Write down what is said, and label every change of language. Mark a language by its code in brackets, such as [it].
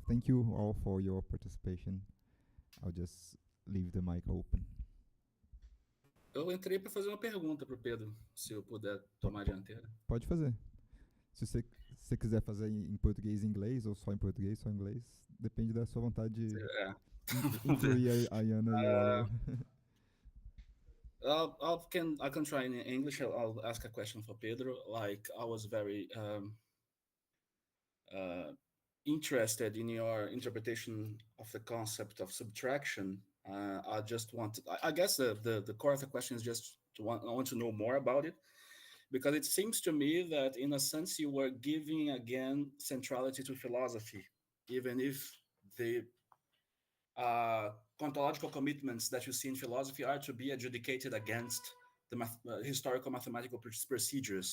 [en] Thank you all for your participation. I'll just leave the mic open. [pt] Eu entrei para fazer uma pergunta para o Pedro, se eu puder tomar a dianteira. Pode fazer. Se você quiser fazer em português e inglês, ou só em português, só em inglês, depende da sua vontade de incluir a Iana e [en] I can try in English. I'll ask a question for Pedro. Like, I was very interested in your interpretation of the concept of subtraction. I just wanted, I guess the core of the question is just I want to know more about it, because it seems to me that in a sense you were giving again centrality to philosophy, even if the ontological commitments that you see in philosophy are to be adjudicated against the historical mathematical procedures.